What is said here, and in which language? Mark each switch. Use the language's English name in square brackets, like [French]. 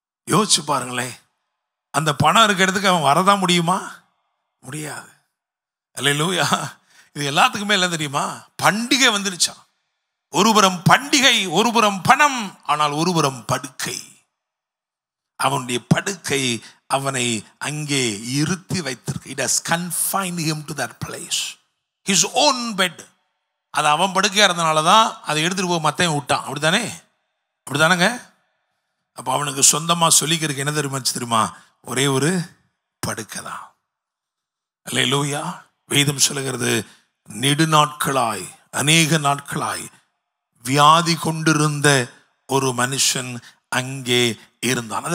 [Tamil] யோசிச்சு பாருங்களேன், அந்த பணம் இருக்கிறதுக்கு அவன் வரதான் முடியுமா? முடியாது. அல்லேலூயா. இது எல்லாத்துக்குமே எல்லாம் தெரியுமா? பண்டிகை வந்துருச்சான். ஒருபுறம் பண்டிகை, ஒருபுறம் பணம், ஆனால் ஒருபுறம் படுக்கை. அவனுடைய படுக்கை அவனை அங்கே இருத்தி வைத்திருக்கு. [English] It has confined him to that place. His own bed. [Tamil] அது அவன் படுக்கையா இருந்தனால தான் அதை எடுத்துட்டு போய் மத்தையும் விட்டான். அப்படித்தானே? அப்படித்தானங்க? அப்போ அவனுக்கு சொந்தமாக சொல்லிக்கிறதுக்கு என்ன தெரியுமா? ஒரே ஒரு படுக்கை தான். அல்லேலூயா. வேதம் சொல்லுகிறது, நெடுநாட்களாய், அநேக நாட்களாய் வியாதி கொண்டிருந்த ஒரு மனுஷன் அங்கே இருந்தான்.